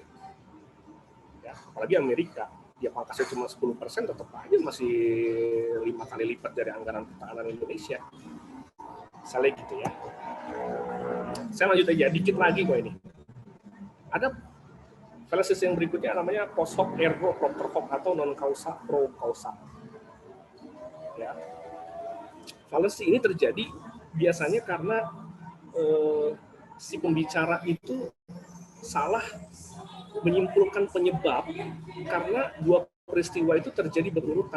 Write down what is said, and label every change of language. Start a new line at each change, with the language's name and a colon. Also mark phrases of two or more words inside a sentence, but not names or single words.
Indonesian: Ya, apalagi Amerika, dia pangkasnya cuma 10%, tetap aja masih 5 kali lipat dari anggaran pertahanan Indonesia. Misalnya gitu ya. Saya lanjut aja, dikit lagi kok ini. Ada fallacies yang berikutnya namanya
Latin: post hoc ergo propter hoc
Indonesian: atau
Latin: non causa pro causa.
Indonesian: Ya. Fallacy ini terjadi biasanya karena si pembicara itu salah menyimpulkan penyebab karena dua peristiwa itu terjadi berurutan.